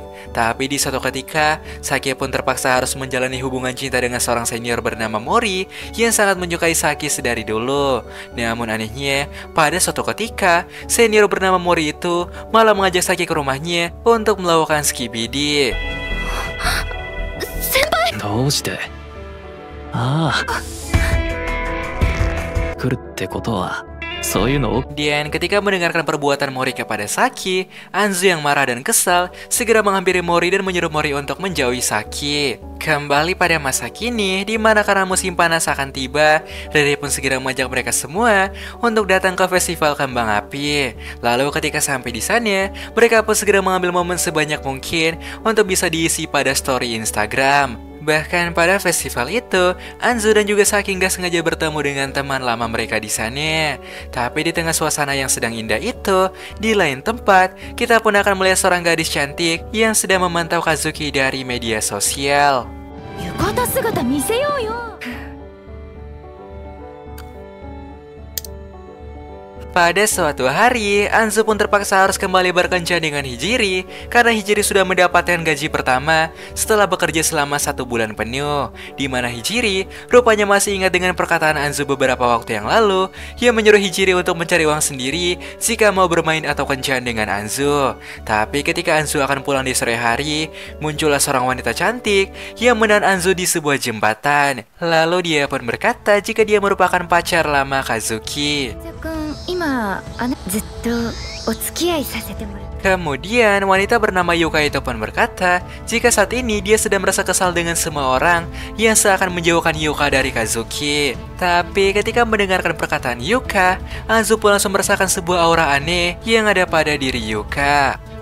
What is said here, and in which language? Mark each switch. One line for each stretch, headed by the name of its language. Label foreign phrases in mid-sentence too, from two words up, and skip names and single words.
Indonesian: Tapi di suatu ketika, Saki pun terpaksa harus menjalani hubungan cinta dengan seorang senior bernama Mori yang sangat menyukai Saki sedari dulu. Namun anehnya, pada suatu ketika, senior bernama Mori itu malah mengajak Saki ke rumahnya untuk melakukan skibidi.
Japanese: どうして？ああ。来るってことは、そういうのを。
Indonesian: Dan ketika mendengarkan perbuatan Mori kepada Saki, Anzu yang marah dan kesal segera menghampiri Mori dan menyuruh Mori untuk menjauhi Saki. Kembali pada masa kini, di mana karena musim panas akan tiba, Riri pun segera mengajak mereka semua untuk datang ke festival kembang api. Lalu ketika sampai di sana, mereka pun segera mengambil momen sebanyak mungkin untuk bisa diisi pada story Instagram. Bahkan pada festival itu, Anzu dan juga Saki nggak sengaja bertemu dengan teman lama mereka di sana. Tapi di tengah suasana yang sedang indah itu, di lain tempat, kita pun akan melihat seorang gadis cantik yang sedang memantau Kazuki dari media sosial.
Japanese: 浴衣姿見せようよ。
Indonesian: Pada suatu hari, Anzu pun terpaksa harus kembali berkencan dengan Hijiri karena Hijiri sudah mendapatkan gaji pertama setelah bekerja selama 1 bulan penuh. Di mana Hijiri rupanya masih ingat dengan perkataan Anzu beberapa waktu yang lalu yang menyuruh Hijiri untuk mencari uang sendiri jika mau bermain atau kencan dengan Anzu. Tapi ketika Anzu akan pulang di sore hari, muncullah seorang wanita cantik yang menahan Anzu di sebuah jembatan. Lalu dia pun berkata jika dia merupakan pacar lama Kazuki.
Japanese: 今ずっとお付き合いさせてもらう。
Indonesian: Kemudian wanita bernama Yuka itu pun berkata jika saat ini dia sedang merasa kesal dengan semua orang yang seakan menjauhkan Yuka dari Kazuki. Tapi ketika mendengarkan perkataan Yuka, Anzu pun langsung merasakan sebuah aura aneh yang ada pada diri Yuka.